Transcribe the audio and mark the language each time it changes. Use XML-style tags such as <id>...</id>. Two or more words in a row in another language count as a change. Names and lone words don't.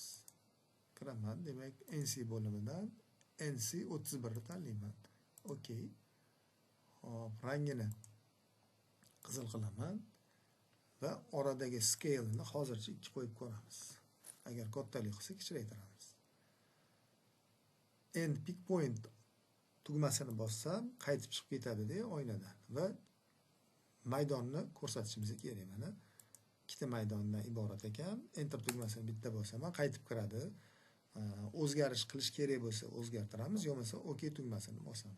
<uz>Kiraman, demak NC bo'limidan NC 31 ni tanlayman. Okey. Hop, rangini qizil qilaman va oradagi scale ni hozircha 2 qo'yib ko'ramiz. Agar kattalik qilsa kichraytiramiz.</uz> <en>End pick point</en> <uz>tugmasini bossam qaytib chiqib ketadi oynadan va maydonni ko'rsatishimiz kerak. Mana ikkita maydondan iborat ekan. Enter tugmasini bitta bosaman, qaytib kiradi. O'zgarish qilish kerak bo'lsa o'zgartiramiz, yo'qsa OK tugmasini bosamiz.</uz>